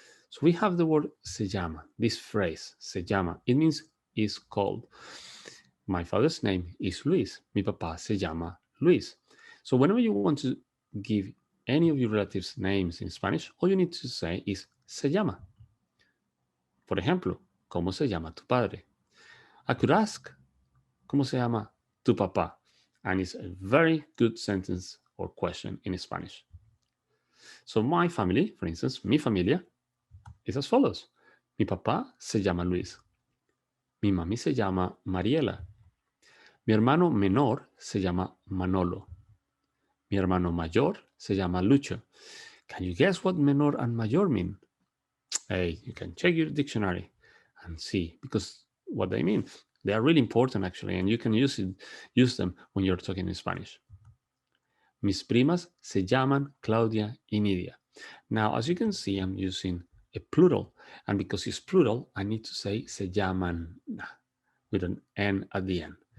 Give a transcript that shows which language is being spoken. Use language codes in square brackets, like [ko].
[en] So we have the word se llama, this phrase, se llama. It means is called. My father's name is Luis. [es] Mi papá se llama Luis. [en] So whenever you want to give any of your relatives names in Spanish, all you need to say is se llama. [es] Por ejemplo, ¿cómo se llama tu padre? [en] I could ask, [es] ¿cómo se llama tu papá? [en] And it's a very good sentence or question in Spanish. So my family, for instance, [es] mi familia, [en] is as follows. [es] Mi papá se llama Luis. Mi mami se llama Mariela. Mi hermano menor se llama Manolo. Mi hermano mayor se llama Lucho. [en] Can you guess what menor and mayor mean? Hey, you can check your dictionary and see, because what they mean. They are really important, actually, and you can use them when you're talking in Spanish. [es] Mis primas se llaman Claudia y Nidia. [en] Now, as you can see, I'm using a plural, and because it's plural, I need to say se llaman with an N at the end.